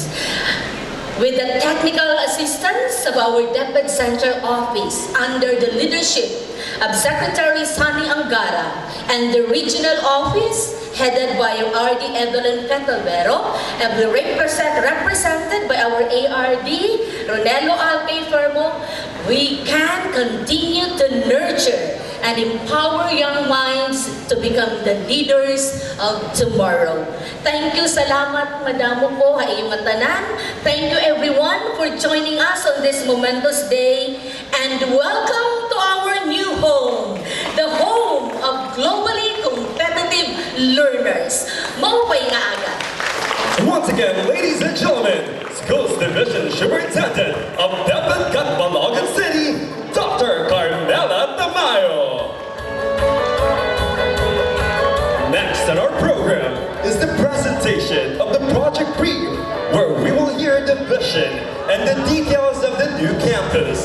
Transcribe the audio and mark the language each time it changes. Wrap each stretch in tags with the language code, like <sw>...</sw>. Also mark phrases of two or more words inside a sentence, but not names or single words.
<en>With the technical assistance of our DepEd Central Office under the leadership of Secretary Sunny Angara and the Regional Office headed by RD Evelyn Petalvero and represented by our ARD Ronelo Alcay Fermo, we can continue to nurture and empower young minds to become the leaders of tomorrow. Thank you,</en> <war>salamat madamo po sa iyong tanan.</war> <en>Thank you everyone for joining us on this momentous day, and welcome to our new home, the home of globally competitive learners.</en> <war>Maupay nga aga.</war> <en>Once again, ladies and gentlemen, Schools Division Superintendent of DepEd Catbalogan City, Dr. Carmela Tamayo. Next on our program is the presentation of the project brief, where we will hear the vision and the details of the new campus.</en>